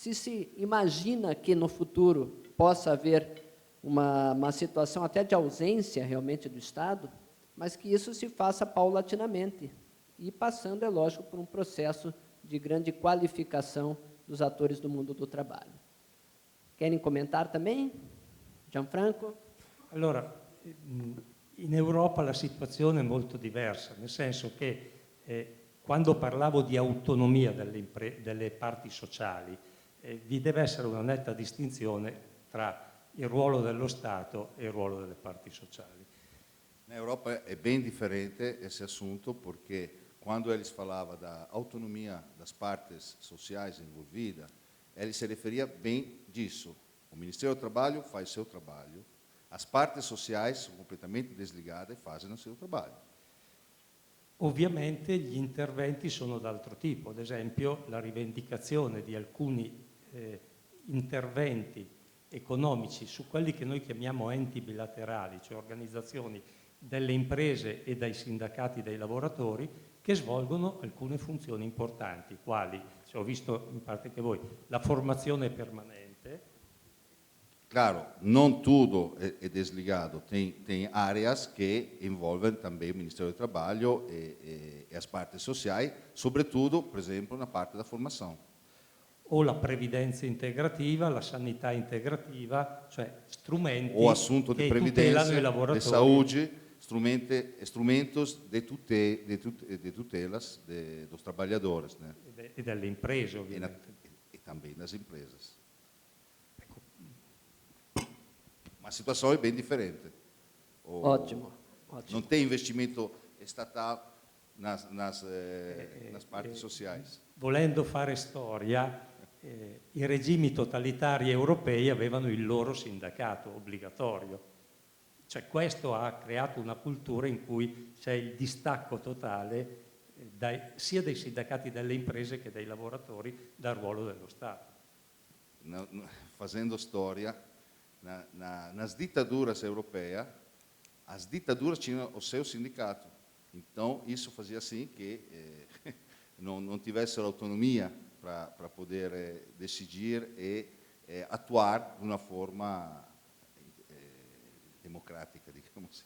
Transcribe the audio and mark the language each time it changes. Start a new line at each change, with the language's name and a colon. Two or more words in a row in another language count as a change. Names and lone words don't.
Portuguese: Se imagina que no futuro possa haver uma situação até de ausência realmente do Estado, mas que isso se faça paulatinamente e passando, é lógico, por um processo de grande qualificação dos atores do mundo do trabalho. Querem comentar também? Gianfranco?
Italian: Allora, in Europa la situazione è molto diversa, nel senso che quando parlavo di autonomia delle parti sociali, vi deve essere una netta distinzione tra il ruolo dello Stato e il ruolo delle parti sociali.
Portuguese: Na Europa é bem diferente esse assunto, porque quando eles falavam da autonomia das partes sociais envolvidas, ele se referia bem disso. O Ministério do Trabalho faz seu trabalho, as partes sociais são completamente desligadas e fazem o seu trabalho.
Italian: Ovviamente gli interventi sono d'altro tipo, ad esempio la rivendicazione di alcuni interventi economici su quelli che noi chiamiamo enti bilaterali, cioè organizzazioni delle imprese e dai sindacati dei lavoratori che svolgono alcune funzioni importanti, quali, ho visto in parte che voi, la formazione permanente.
Portuguese: Claro, não tudo é desligado, tem áreas que envolvem também o Ministério do Trabalho e as partes sociais, sobretudo, por exemplo, na parte da formação.
Italian: O la previdenza integrativa, la sanità integrativa, cioè strumenti
Portuguese: o assunto
Italian: che di tutelano i previdenza, lavoratori.
Portuguese: di saúde, instrumentos de tutelas dos trabalhadores, né?
Italian: E delle imprese, ovviamente.
Portuguese: E também das empresas. Ma a situação é bem diferente. Ótimo, ótimo. Não tem investimento estatal nas partes sociais.
Italian: Volendo fare storia, i regimi totalitari europei avevano il loro sindacato obbligatorio. Cioè questo ha creato una cultura in cui c'è il distacco totale sia dei sindacati delle imprese che dei lavoratori dal ruolo dello Stato.
Portuguese: Fazendo storia, nas ditaduras europeias, as ditaduras tinham o seu sindicato. Então, isso fazia assim que não tivesse autonomia para poder decidir e atuar de uma forma democrática, digamos assim.